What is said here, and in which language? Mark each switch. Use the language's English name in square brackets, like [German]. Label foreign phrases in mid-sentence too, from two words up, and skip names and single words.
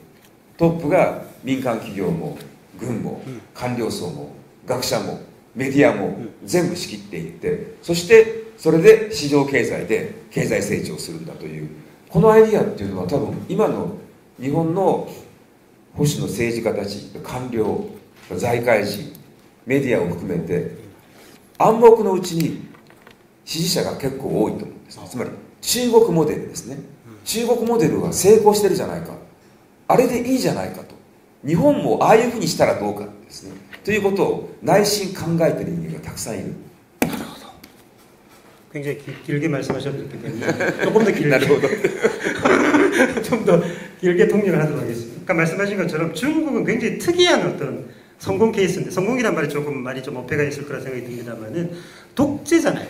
[Japanese] トップが民間企業も軍も官僚層も学者もメディアも全部仕切っていって、そしてそれで市場経済で経済成長するんだというこのアイディアっていうのは多分今の日本の保守の政治家たち、官僚、財界人、メディアを含めて暗黙のうちに支持者が結構多いと思うんです。つまり中国モデルですね。中国モデルは成功してるじゃないか、あれでいいじゃないかと、日本もああいうふうにしたらどうかですね、ということを内心考えている人間がたくさんいる。 [Korean] 굉장히 길게 말씀하셨기 때문에 조금 더 길게 좀 더 길게 통역을 하도록 하겠습니다. 아까 말씀하신 것처럼 중국은 굉장히 특이한 어떤 성공 케이스인데, 성공이란 말이 조금 말이 좀 어폐가 있을 거라 생각이 듭니다만은 독재잖아요.